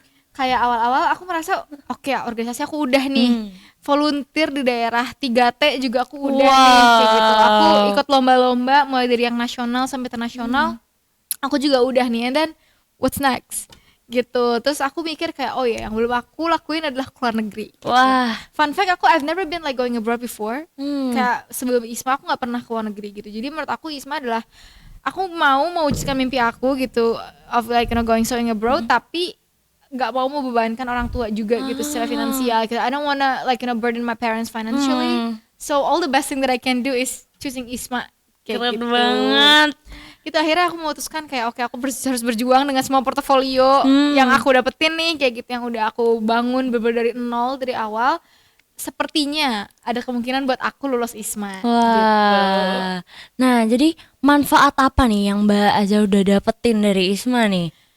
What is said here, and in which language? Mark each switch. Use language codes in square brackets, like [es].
[id] Kayak awal-awal aku merasa oke, organisasi aku udah nih. Volunteer di daerah 3T juga aku udah nih kayak gitu. Aku ikut lomba-lomba mulai dari yang nasional sampai internasional. Aku juga udah nih, and then what's next? Gitu. Terus aku mikir kayak yang belum aku lakuin adalah keluar negeri. Gitu. Wah. [en] Fun fact, I've never been like going abroad before. [id] Kayak sebelum ISMA aku nggak pernah keluar negeri gitu. Jadi menurut aku ISMA adalah aku mau mewujudkan mimpi aku gitu of like going abroad, tapi nggak mau membebankan orang tua juga gitu secara finansial. [en] I don't wanna burden my parents financially. So all the best thing that I can do is choosing ISMA. [id] Keren banget. Gitu akhirnya aku memutuskan kayak aku harus berjuang dengan semua portofolio yang aku dapetin nih kayak gitu, yang udah aku bangun bener-bener dari nol dari awal. Sepertinya ada kemungkinan buat aku lulus ISMA. Wah. Gitu. Nah, jadi manfaat apa nih yang Mbak Aza udah dapetin dari ISMA nih?